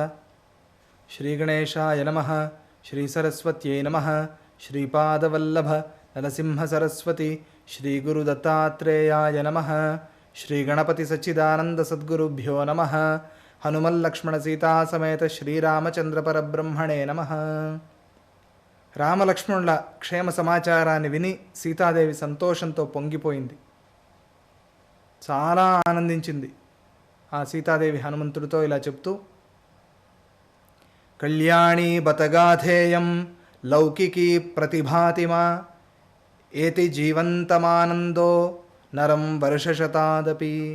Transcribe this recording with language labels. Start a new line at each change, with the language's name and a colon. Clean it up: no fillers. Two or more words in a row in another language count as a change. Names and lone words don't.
Sanskrit: श्री गणेशाय नमः। श्री सरस्वत्यै नमः। श्रीपादवल्लभ नरसिंह सरस्वती श्री गुरुदत्तात्रेयाय नमः। श्री गणपति सच्चिदानंद सद्गुरुभ्यो नमः। हनुमल्लक्ष्मण सीता समेत శ్రీరామచంద్ర పరబ్రహ్మణే నమః।
Telugu: రామలక్ష్మణుల క్షేమ సమాచారాన్ని విని సీతాదేవి సంతోషంతో పొంగిపోయింది. చాలా ఆనందించింది. ఆ సీతాదేవి హనుమంతుడితో ఇలా చెప్తూ,
Sanskrit: కళ్యాణీ బతగాధేయం లౌకికీ ప్రతిభాతిమా ఏతి జీవంతమానందో నరం వర్షశతాదపి.